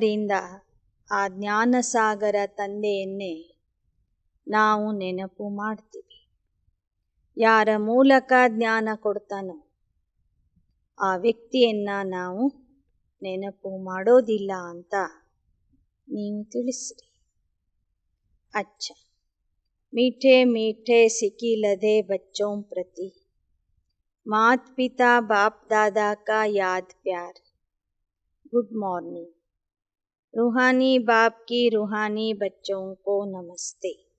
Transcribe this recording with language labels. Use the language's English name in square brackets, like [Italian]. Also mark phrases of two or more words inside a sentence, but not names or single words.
[Kannada] ಆದ್ದರಿಂದ ಆ ಜ್ಞಾನಸಾಗರ ತಂದೆಯನ್ನೇ ನಾವು ನೆನಪು ಮಾಡ್ತೀವಿ. ಯಾರ ಮೂಲಕ ಜ್ಞಾನ ಕೊಡ್ತಾನೋ ಆ ವ್ಯಕ್ತಿಯನ್ನು ನಾವು ನೆನಪು ಮಾಡೋದಿಲ್ಲ ಅಂತ ನೀವು ತಿಳಿಸ್ರಿ. [Hindi] अच्छा मीठे मीठे सिकी लधे बच्चों प्रति मात पिता बाप दादा का याद प्यार. [English] Good morning. [Hindi] रूहानी बाप की रूहानी बच्चों को नमस्ते.